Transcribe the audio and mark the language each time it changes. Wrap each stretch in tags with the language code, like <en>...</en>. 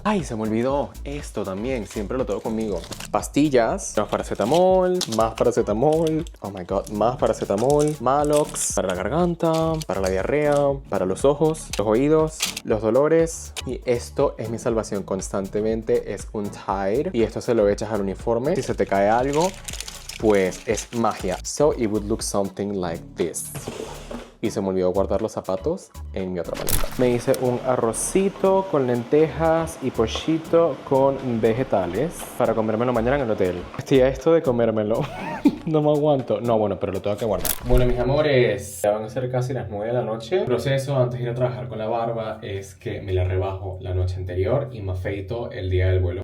<es>Ay, se me olvidó esto también. Siempre lo tengo conmigo. Pastillas, más paracetamol,</es> <en>oh my god,</en> <es>más paracetamol, Malox, para la garganta, para la diarrea, para los ojos, los oídos, los dolores. Y esto es mi salvación constantemente, es un Tide. Y esto se lo echas al uniforme. Si se te cae algo, pues es magia.</es> <en>So it would look something like this.</en> <es>Y se me olvidó guardar los zapatos en mi otra maleta. Me hice un arrocito con lentejas y pollito con vegetales para comérmelo mañana en el hotel. Estoy a esto de comérmelo. No me aguanto. No, bueno, pero lo tengo que guardar. Bueno, mis amores, ya van a ser casi las 9 de la noche. El proceso antes de ir a trabajar con la barba es que me la rebajo la noche anterior y me afeito el día del vuelo.</es>